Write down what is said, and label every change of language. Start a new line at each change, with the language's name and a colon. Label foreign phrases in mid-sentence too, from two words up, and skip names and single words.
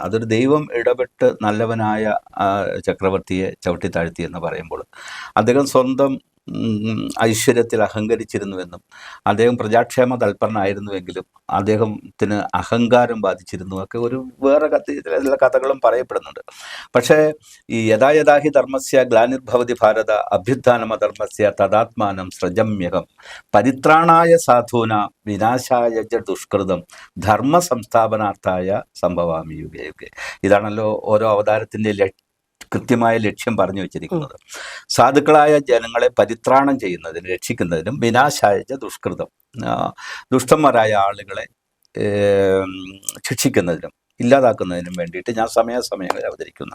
Malayalam: അതൊരു ദൈവം ഇടപെട്ട് നല്ലവനായ ചക്രവർത്തിയെ ചവിട്ടി താഴ്ത്തി എന്ന് പറയുമ്പോൾ അദ്ദേഹം സ്വന്തം ഐശ്വര്യത്തിൽ അഹങ്കരിച്ചിരുന്നുവെന്നും അദ്ദേഹം പ്രജാക്ഷേമ തൽപരനായിരുന്നുവെങ്കിലും അദ്ദേഹത്തിന് അഹങ്കാരം ബാധിച്ചിരുന്നു ഒക്കെ ഒരു വേറെ ചില കഥകളും പറയപ്പെടുന്നുണ്ട്. പക്ഷേ ഈ
Sanskrit: യഥാ യഥാഹി ധർമ്മസ്യ ഗ്ലാനിർഭവതി ഭാരത അഭ്യുത്ഥാനമധർമ്മസ്യ തദാത്മാനം സൃജമ്യഹം പരിത്രാണായ സാധൂന വിനാശായ ച ദുഷ്കൃതം ധർമ്മ സംസ്ഥാപനാർത്ഥായ സംഭവാമി യുഗേ യുഗേ.
Malayalam: ഇതാണല്ലോ ഓരോ അവതാരത്തിൻ്റെ കൃത്യമായ ലക്ഷ്യം പറഞ്ഞു വെച്ചിരിക്കുന്നത്. സാധുക്കളായ ജനങ്ങളെ പരിത്രാണം ചെയ്യുന്നതിനും രക്ഷിക്കുന്നതിനും
Sanskrit: വിനാശായ ദുഷ്കൃതം,
Malayalam: ദുഷ്ടന്മാരായ ആളുകളെ ശിക്ഷിക്കുന്നതിനും ഇല്ലാതാക്കുന്നതിനും വേണ്ടിയിട്ട് ഞാൻ സമയാസമയങ്ങളിൽ അവതരിക്കുന്ന.